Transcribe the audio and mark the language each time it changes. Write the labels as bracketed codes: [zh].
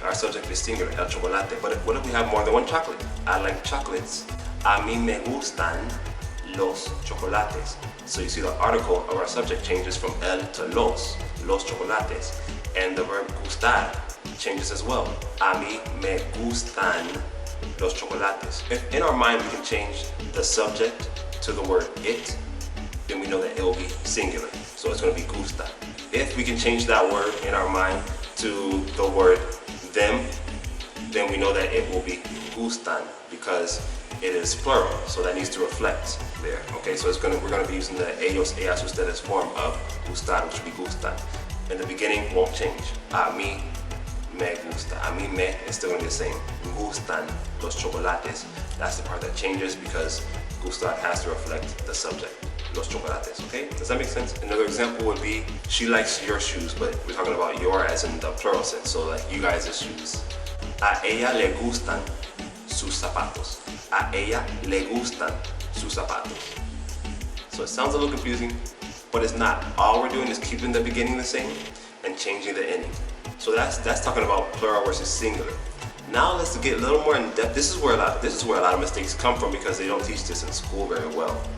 [en] Our subject is singular, el chocolate. But what if we have more than one chocolate? I like chocolates. [es] A mí me gustan los chocolates. [en] So you see the article of our subject changes from el to los chocolates. And the verb gustar changes as well. [es] A mí me gustan los chocolates. [en] If in our mind we can change the subject to the word it, then we know that it will be singular. So it's going to be gusta. If we can change that word in our mind to the word them, then we know that it will be gustan because it is plural. So that needs to reflect there. Okay, so we're going to be using the ellos, ellas, ustedes form of gustar, which will be gustan. And the beginning won't change. [es] A mí me gusta. [en] A mí me is still going to be the same. [es] Gustan los chocolates. [en] That's the part that changes because gustar has to reflect the subject. [es] Los chocolates, [en] okay? Does that make sense? Another example would be, she likes your shoes, but we're talking about your as in the plural sense, so like you guys' shoes. [es] A ella le gustan sus zapatos. A ella le gustan sus zapatos. [en] So it sounds a little confusing, but it's not. All we're doing is keeping the beginning the same and changing the ending. So that's talking about plural versus singular. Now let's get a little more in depth. This is where a lot of mistakes come from because they don't teach this in school very well.